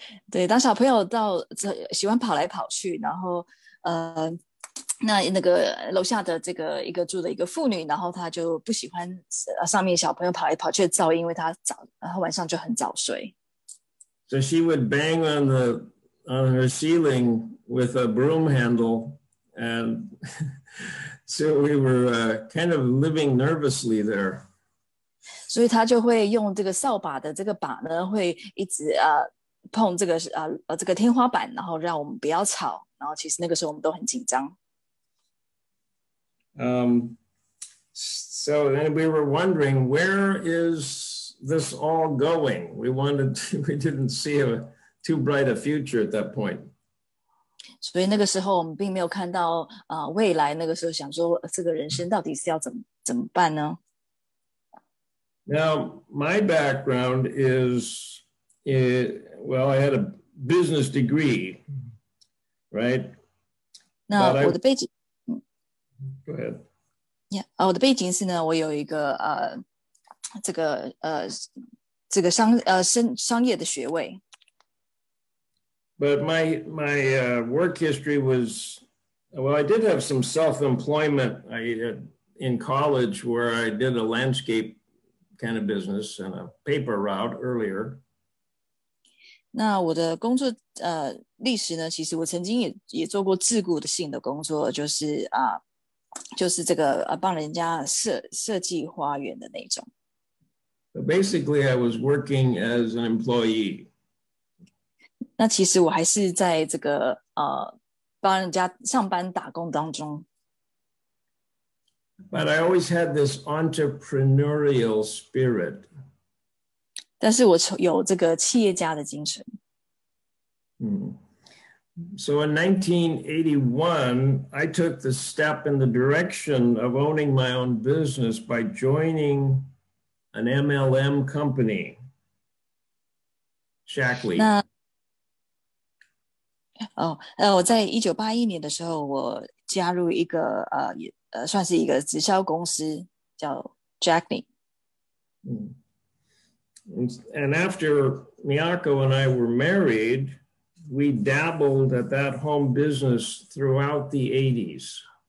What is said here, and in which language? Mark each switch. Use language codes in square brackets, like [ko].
[zh] 对，当小朋友喜欢跑来跑去，然后那个楼下的这个一个住的一个妇女，然后她就不喜欢上面小朋友跑来跑去的噪音，因为她晚上就很早睡。 [en] So she would bang on her ceiling with a broom handle, and so we were kind of living nervously there. [zh] 所以她就会用这个扫把的这个把呢，会一直碰这个这个天花板，然后让我们不要吵。然后其实那个时候我们都很紧张。 [en] So then we were wondering, where is this all going? We didn't see too bright a future at that point. [zh] 所以那个时候我们并没有看到未来，那个时候想说这个人生到底是要怎么办呢？ [en] Now, my background is, well, I had a business degree, right? [zh] 那我的背景 [en] Go ahead. [zh] Yeah, 我的背景是呢，我有一个这个商业的学位。 [en] But my work history was, well, I did have some self-employment in college where I did a landscape kind of business and a paper route earlier. [zh] 那我的工作历史呢，其实我曾经也做过自雇的性的工作，就是这个帮人家设计花园的那种。 [en] But basically, I was working as an employee. [zh] 那其实我还是在这个帮人家上班打工当中。 [en] But I always had this entrepreneurial spirit. [zh] 但是我有这个企业家的精神。 [en] So in 1981, I took the step in the direction of owning my own business by joining an MLM company, Shackley. [zh] 我在1981年的时候，我加入一个算是一个直销公司，叫 Shackley。 [en] And after Miyako and I were married, we dabbled at that home business throughout the 80s.